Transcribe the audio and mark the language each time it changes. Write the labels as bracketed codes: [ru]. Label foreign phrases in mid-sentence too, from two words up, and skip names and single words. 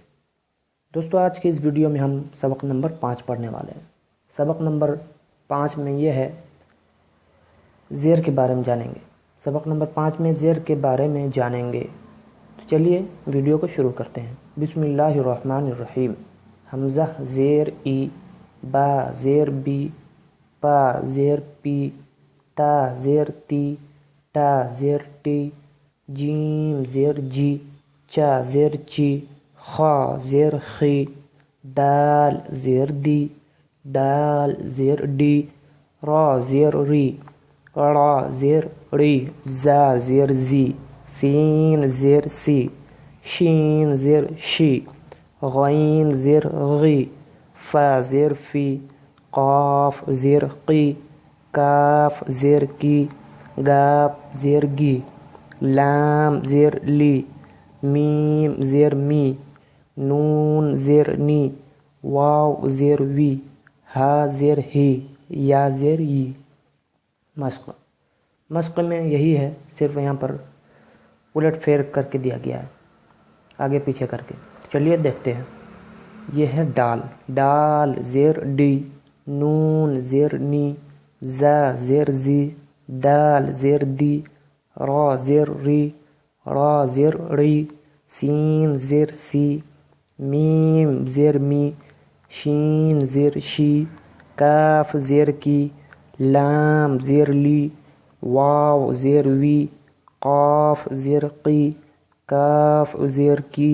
[ur] دوستوں، آج کی اس ویڈیو میں ہم سبق نمبر 5 پڑھنے والے ہیں۔ سبق نمبر 5 میں یہ ہے زیر کے بارے میں جانیں گے۔ سبق نمبر 5 میں زیر کے بارے میں جانیں گے۔ تو چلیے ویڈیو کو شروع کرتے ہیں۔ [ar] بسم اللہ الرحمن الرحیم۔ [ur] حمزہ زیر ای، با زیر بی، پا زیر پی، تا زیر تی، ٹا زیر ٹی، جیم زیر جی، چا زیر چی، خا زیر خی، دال زیر دی، ڈال زیر ڈی، را زیر ری، را زیر ری، زا زیر زی، سین زیر سی، شین زیر شی، غین زیر غی، فا زیر فی، قاف زیر قی، کاف زیر کی، گاپ زیر گی، لام زیر لی، میم زیر می، نون زیر نی، واو زیر وی، ہا زیر ہی، یا زیر ی۔ مشق میں یہی ہے، صرف یہاں پر الٹ پھیر کر کے دیا گیا ہے، آگے پیچھے کر کے۔ چلیے دیکھتے ہیں۔ یہ ہے ڈال۔ ڈال زیر ڈی، نون زیر نی، زا زیر زی، دال زیر دی، را زیر ری، را زیر ری، سین زیر سی، میم زیر می، شین زیر شی، کاف زیر کی، لام زیر لی، واو زیر وی، قاف زیر قی، کاف زیر کی،